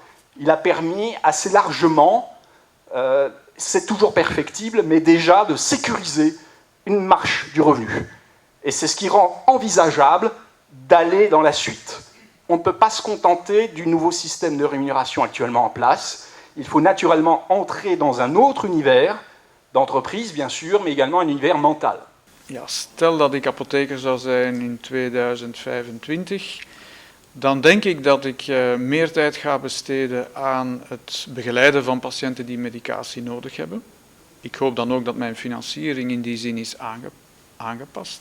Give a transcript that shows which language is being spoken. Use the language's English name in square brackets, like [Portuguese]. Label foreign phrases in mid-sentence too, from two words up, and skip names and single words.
[French] Il a permis assez largement, c'est toujours perfectible, mais déjà de sécuriser une marche du revenu. Et c'est ce qui rend envisageable d'aller dans la suite. On ne peut pas se contenter du nouveau système de rémunération actuellement en place. Il faut naturellement entrer dans un autre univers d'entreprise, bien sûr, mais également un univers mental. [Dutch] Ja, stel dat ik apotheker zou zijn in 2025, dan denk ik dat ik meer tijd ga besteden aan het begeleiden van patiënten die medicatie nodig hebben. Ik hoop dan ook dat mijn financiering in die zin is aangepast.